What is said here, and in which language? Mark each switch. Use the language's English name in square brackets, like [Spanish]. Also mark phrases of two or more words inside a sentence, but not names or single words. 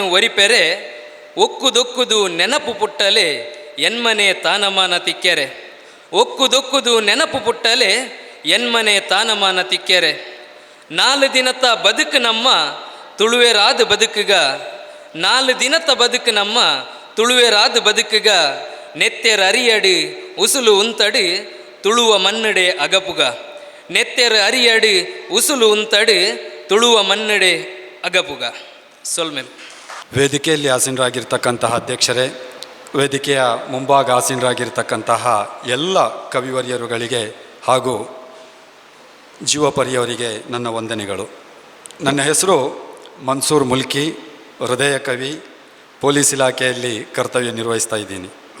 [Tulu] ಒರಿಪೆರೆ ಒಕ್ಕುದೊಕ್ಕುದು ನೆನಪು ಪುಟ್ಟಲೆ ಎನ್ಮನೆ ತಾನಮಾನ ತಿಕ್ಕೆರೆ ಒಕ್ಕುದೊಕ್ಕುದು ನೆನಪು ಪುಟ್ಟಲೆ ಎನ್ಮನೆ ತಾನಮಾನ ತಿಕ್ಕೆರೆ 4 ದಿನತ ಬದುಕು ನಮ್ಮ ತುಳುವೆರಾದ ಬದುಕುಗ 4 ದಿನತ ಬದುಕು ನಮ್ಮ ತುಳುವೆರಾದ ಬದುಕುಗ ನೆತ್ತೆರ ಅರಿಯಡಿ ಉಸುಲು ಉಂತಡಿ ತುಳುವ ಮನ್ನಡೆ ಅಗಪುಗ ನೆತ್ತೆರ ಅರಿಯಡಿ ಉಸುಲು ಉಂತಡಿ ತುಳುವ ಮನ್ನಡೆ ಅಗಪುಗ. ಸೊಲ್ಮೆಲ್. [Kannada] ವೇದಿಕೆಯಲ್ಲಿ ಆಸೀನರಾಗಿರ್ತಕ್ಕಂತಹ ಅಧ್ಯಕ್ಷರೇ, ವೇದಿಕೆಯ ಮುಂಭಾಗ ಆಸೀನರಾಗಿರ್ತಕ್ಕಂತಹ ಎಲ್ಲ ಕವಿವರ್ಯರುಗಳಿಗೆ ಹಾಗೂ ಜೀವಪರಿಯವರಿಗೆ ನನ್ನ ವಂದನೆಗಳು. ನನ್ನ ಹೆಸರು ಮನ್ಸೂರ್ ಮುಲ್ಕಿ, ಹೃದಯ ಕವಿ, ಪೊಲೀಸ್ ಇಲಾಖೆಯಲ್ಲಿ ಕರ್ತವ್ಯ ನಿರ್ವಹಿಸ್ತಾ ಇದ್ದೀನಿ.